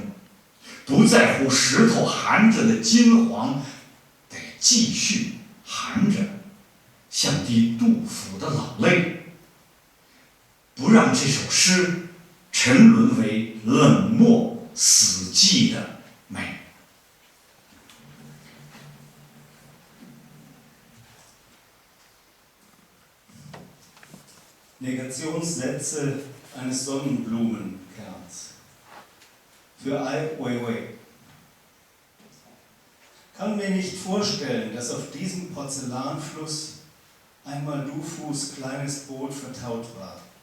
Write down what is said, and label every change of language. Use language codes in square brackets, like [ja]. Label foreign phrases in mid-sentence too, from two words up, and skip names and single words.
[zh] 不在乎石头含着的金黄，得继续含着，像滴杜甫的老泪。不让这首诗沉沦为冷漠死寂的美。 [de] Negationssätze eines Sonnenblumenkerns. Für Ai Weiwei. Kann mir nicht vorstellen, dass auf diesem Porzellanfluss einmal Dufus kleines Boot vertaut war.